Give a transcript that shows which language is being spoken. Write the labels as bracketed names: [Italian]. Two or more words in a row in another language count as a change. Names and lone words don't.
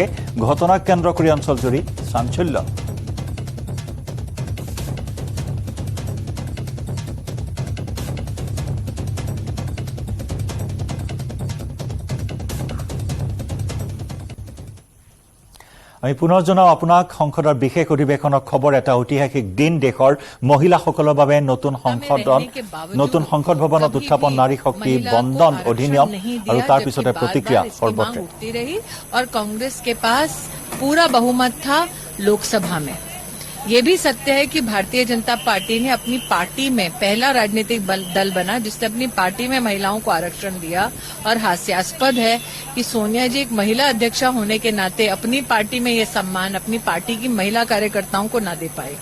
[Assamese] ঘটনাক কেন্দ্ৰ কৰি অঞ্চলজুৰি চাঞ্চল্য। আমি পুনৰ জনাও আপোনাক সংসদৰ বিশেষ অধিৱেশনৰ খবৰ। এটা ঐতিহাসিক দিন। দেশৰ মহিলাসকলৰ বাবে নতুন সংসদ ভৱনত উত্থাপন নাৰী শক্তি বন্দন অধিনিয়ম আৰু তাৰ পিছতে প্ৰতিক্ৰিয়া সৰ্বত্ৰে। [Hindi] और कांग्रेस के पास पूरा बहुमत था लोकसभा में। ये भी सत्य है कि भारतीय जनता पार्टी ने अपनी पार्टी में पहला राजनीतिक दल बना जिसने अपनी पार्टी में महिलाओं को आरक्षण दिया। और हास्यास्पद है कि सोनिया जी एक महिला अध्यक्षा होने के नाते अपनी पार्टी में ये सम्मान अपनी पार्टी की महिला कार्यकर्ताओं को न दे पाए।